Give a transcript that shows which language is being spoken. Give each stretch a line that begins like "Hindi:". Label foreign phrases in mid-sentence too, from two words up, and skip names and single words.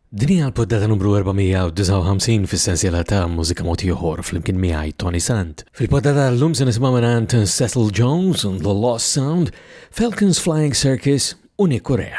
Maltese: Dini għal-poddata numru 459 fis-sensiela ta' mużika mod ieħor flimkien miegħi Tony Sant. Fil-poddata l-lum se nisimgħu mingħand Cecil Jones and The Lost Sound, Falcons Flying Circus u Nick Corea.